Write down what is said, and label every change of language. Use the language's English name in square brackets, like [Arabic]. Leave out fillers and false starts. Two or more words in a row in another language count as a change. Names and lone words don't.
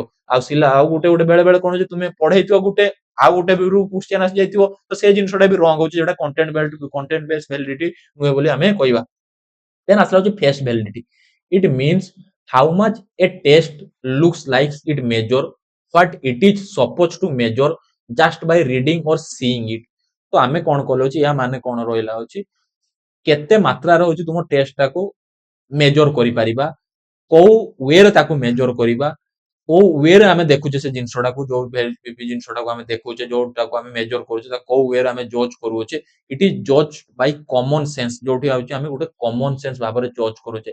[Odia] ଆଉ ସିଲା ଆଉ ଗୋଟେ ବେଳେ ବେଳେ କଣ ହଉଛି, ତୁମେ ପଢେଇଥିବ ଗୋଟେ ଆଉ ଗୋଟେ ରୁ କ୍ୱେଶ୍ଚିନ୍ ଆସି ଯାଇଥିବ, ତ ସେ ଜିନିଷଟା ବି ରଙ୍ଗ ହଉଛି, ଯୋଉଟା [English] content based validity [Odia] ନୁହେଁ ବୋଲି ଆମେ କହିବା। ଦେନ୍ ଆସିଲା ହଉଛି [English] face validity. it means how much a test looks like it measure what it is supposed to measure just by reading or seeing it। [Odia] ତ ଆମେ କଣ କଲେ ହଉଛି, ୟା ମାନେ କଣ ରହିଲା ହଉଛି, କେତେ ମାତ୍ରାରେ ହଉଛି ତୁମ ଟେଷ୍ଟଟାକୁ ମେଜର କରିପାରିବା, କୋଉ ୱେରେ ତାକୁ ମେଜର କରିବା, କୋଉ ୱେରେ ଆମେ ଦେଖୁଛେ ସେ ଜିନିଷଟାକୁ, ଯୋଉ ଜିନିଷଟାକୁ ଆମେ ଦେଖୁଛେ, ଯୋଉଟାକୁ ଆମେ ମେଜର କରୁଛେ, ତାକୁ କୋଉ ୱେରେ ଆମେ ଜଜ୍ କରୁଛେ, [English] it is judge by common sense, [Odia] ଯୋଉଠି ହଉଛି ଆମେ ଗୋଟେ [English] common sense [Odia] ଭାବରେ ଜଜ୍ କରୁଛେ।